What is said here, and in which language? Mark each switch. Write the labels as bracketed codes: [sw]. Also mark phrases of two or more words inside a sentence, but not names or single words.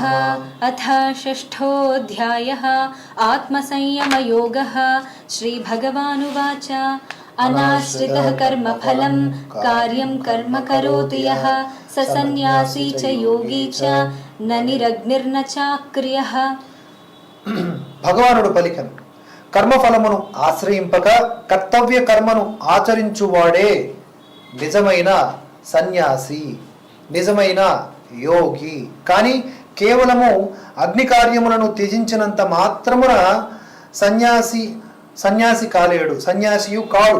[sa] अथ षष्ठोऽध्यायः आत्मसंयमयोगः। श्रीभगवानुवाच अनाश्रितः कर्मफलं कार्यं कर्म करोति यः स सन्न्यासी च योगी च न निरग्निर्न चाक्रियः। [te] భగవానుడు పలికను, కర్మఫలమును ఆశ్రయింపక కర్తవ్య కర్మను ఆచరించువాడే నిజమైన సన్యాసి, నిజమైన యోగి. కానీ కేవలము అగ్ని కార్యములను త్యజించినంత మాత్రమున సన్యాసి కాలేడు, సన్యాసియు కాడు.